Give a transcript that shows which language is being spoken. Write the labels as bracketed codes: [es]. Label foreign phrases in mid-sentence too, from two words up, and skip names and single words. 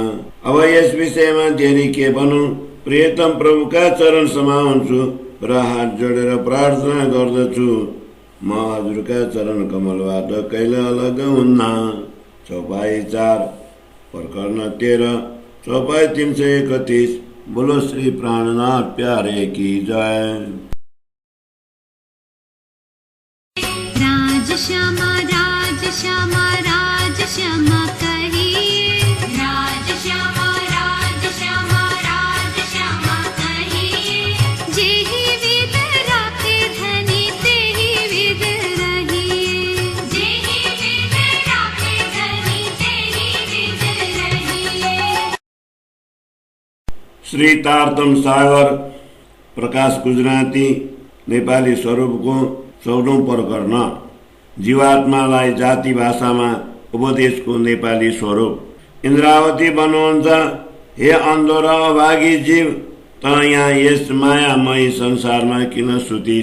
[ne] अब यस विषयमा धेरै के भनौँ। प्रियतम प्रभुका चरण समाउँछु र हात जोडेर प्रार्थना गर्दछु। म हजुरका चरण कमलबाट कहिले अलग हुन्न। चौपाई 4 प्रकरण 13 चौपाई 331। [hi] बोलो श्री प्राणनाथ प्यारे की जय। राज श्यामा राज श्यामा राज श्यामा कहिए, राज श्यामा राज श्यामा राज श्यामा कहिए। जेहि विद राखे धनी तेहि विद रहिए, जेहि विद राखे धनी तेहि विद रहिए। [ne] श्री तारतम सागर प्रकाश गुजराती नेपाली स्वरूपको 14औं प्रकरण जीवात्मालाई जाति भाषामा उपदेशको नेपाली स्वरूप। इन्द्रावती भन्नुहुन्छ, हे अन्धो र अभागी जीव, त यहाँ यस मायामयी संसारमा किन सुतिस?